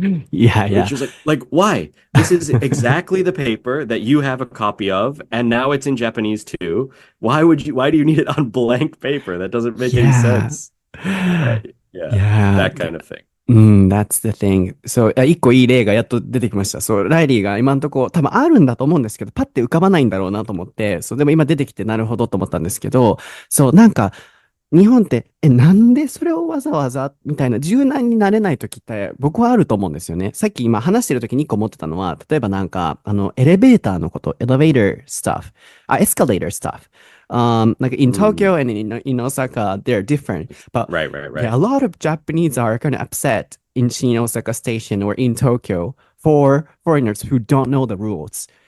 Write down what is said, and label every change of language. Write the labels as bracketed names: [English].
[English] Yeah, Which yeah. was like, why? This is exactly the paper that you have a copy of, and now it's in Japanese too. Why do you need it on blank paper? That doesn't make any Yeah. sense. Right. Yeah. Yeah. That kind of thing. うん、that's the thing. [Japanese] そう、一個いい例がやっと出てきました。そう、ライリーが今んとこ多分あるんだと思うんですけど、パッて浮かばないんだろうなと思って、そう、でも今出てきてなるほどと思ったんですけど、そう、なんか、日本って、なんでそれをわざわざみたいな柔軟になれない時って僕はあると思うんですよね。さっき今話してる時に一個思ってたのは、例えばなんか、エレベーターのこと、 [English] elevator stuff, escalator stuff. Like in Mm. Tokyo and in Osaka, they're different. But Right, right, yeah, right. a lot of Japanese are kind of upset in Shin Osaka Station or in Tokyo for foreigners who don't know the rules.